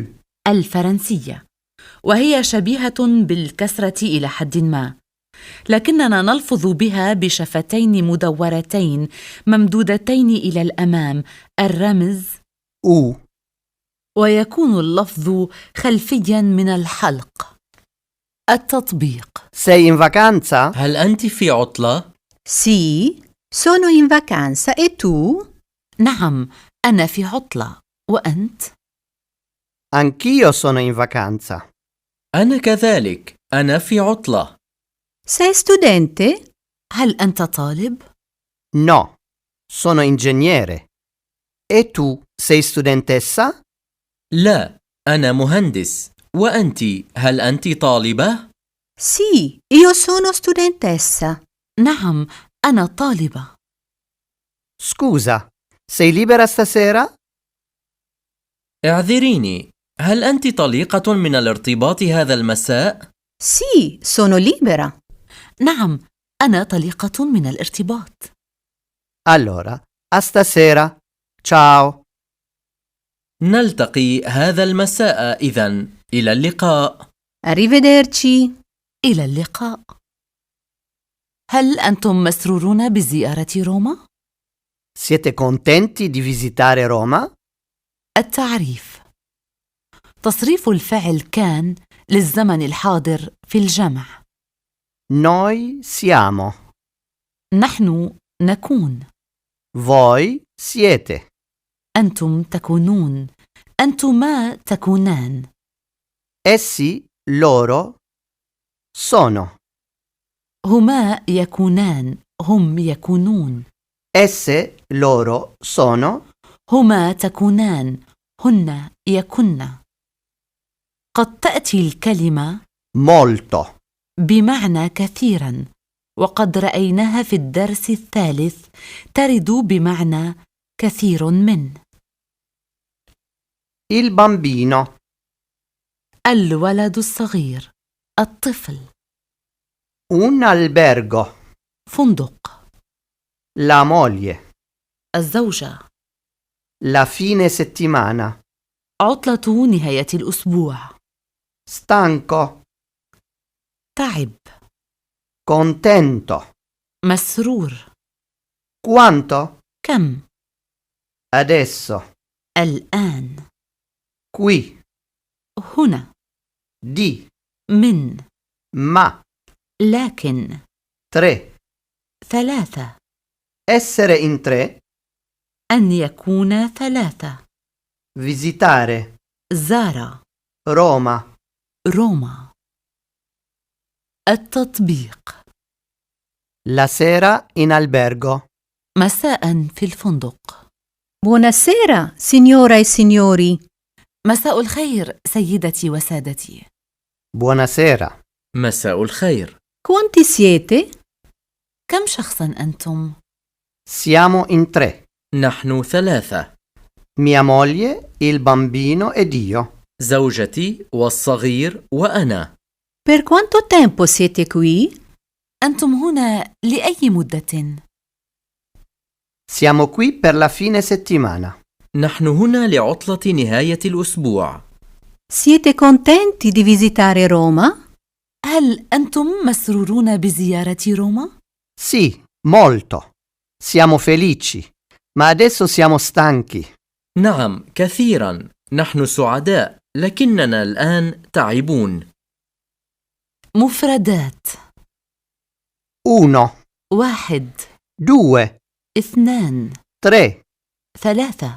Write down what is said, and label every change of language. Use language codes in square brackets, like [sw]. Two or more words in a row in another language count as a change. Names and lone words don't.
[ar] الفرنسية، وهي شبيهة بالكسرة إلى حد ما، لكننا نلفظ بها بشفتين مدورتين ممدودتين إلى الأمام، الرمز U. ويكون اللفظ خلفياً من الحلق. التطبيق. [it] Sei in vacanza? [ar] هل أنت في عطلة؟ [it] Sì, sono in vacanza e tu? [ar] نعم، أنا في عطلة. وأنت؟ [it] Anch'io sono in vacanza. [ar] أنا كذلك، أنا في عطلة. [it] Sei studente? [ar] هل أنت طالب؟ [it] No, sono ingegnere. E tu sei studentessa? [ar] لا، أنا مهندس. وأنت، هل أنت طالبة؟ [it] Sì, io sono studentessa. [ar] نعم، أنا طالبة. [it] Scusa, sei libera stasera? [ar] اعذريني، هل أنت طليقة من الارتباط هذا المساء؟ [it] Sì, sono libera. [ar] نعم، أنا طليقة من الارتباط. [it] Allora, a stasera. Ciao. [ar] نلتقي هذا المساء إذن. إلى اللقاء. [it] Arrivederci. [ar] إلى اللقاء. هل أنتم مسرورون بزيارة روما؟ [it] Siete contenti di visitare Roma? [ar] التعريف. تصريف الفعل كان للزمن الحاضر في الجمع. [it] Noi siamo. [ar] نحن نكون. [it] Voi siete. [ar] أنتم تكونون. أنتما تكونان. [it] Essi, loro, sono. [ar] هما يكونان. هم يكونون. [it] Esse, loro, sono. [ar] هما تكونان. هن يكن. قد تأتي الكلمة Molto. بمعنى كثيرا، وقد رأيناها في الدرس الثالث ترد بمعنى كثير من. [it] Il bambino. [ar] الولد الصغير. الطفل. [it] Un albergo. [ar] فندق. [it] La moglie. [ar] الزوجة. [it] La fine settimana. [ar] عطلة نهاية الأسبوع. Stanco. تعب. Contento. مسرور. Quanto? كم. Adesso. الآن. Qui. هنا. Di. من. Ma. لكن. 3. 3. [it] Essere in 3. [ar] أن يكون 3. Visitare. زار. Roma. روما. التطبيق. [it] La sera in albergo. [ar] مساء في الفندق. [it] Buonasera, signora e signori. [ar] مساء الخير سيدتي وسادتي. Buonasera. مساء الخير. [it] Quanti siete? [ar] كم شخصا أنتم؟ [it] Siamo in 3. [ar] نحن 3. [it] Mia moglie, il bambino ed io. [ar] زوجتي والصغير وأنا. [it] Per quanto tempo siete qui? [ar] أنتم هنا لأي مدة؟ [it] Siamo qui per la fine settimana. [ar] نحن هنا لعطلة نهاية الأسبوع. [it] Siete contenti di visitare Roma? [ar] هل أنتم مسرورون بزيارة روما؟ [it] Sì, molto. Siamo felici, ma adesso siamo stanchi. [ar] نعم، كثيرا. نحن سعداء، لكننا الآن تعبون. مفردات: 1, 1 2, 2 3, 3